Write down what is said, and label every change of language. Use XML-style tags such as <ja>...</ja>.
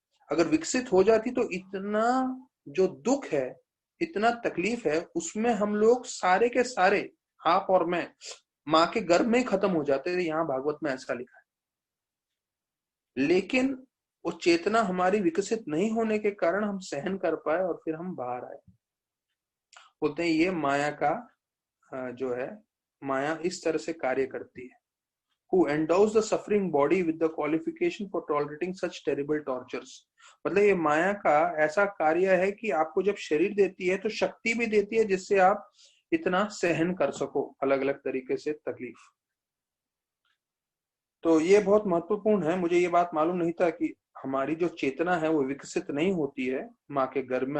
<hi>अगर विकसित हो जाती तो इतना जो दुख है, इतना तकलीफ है, उसमें हम लोग सारे के सारे, आप और मैं, माँ के गर्भ में ही खत्म हो जाते थे। यहाँ भागवत में ऐसा लिखा है। लेकिन वो चेतना हमारी विकसित नहीं होने के कारण हम सहन कर पाए और फिर हम बाहर आए। बोलते हैं ये माया का जो है, माया इस तरह से कार्य करती है।</hi> <en>Who endows the suffering body with the qualification for tolerating such terrible tortures।</en> <hi>मतलब ये माया का ऐसा कार्य है कि आपको जब शरीर देती है तो शक्ति भी देती है जिससे आप इतना सहन कर सको अलग अलग तरीके से तकलीफ। तो ये बहुत महत्वपूर्ण है। मुझे ये बात मालूम नहीं था कि हमारी जो चेतना है वो विकसित नहीं होती है माँ के गर्भ में।</hi>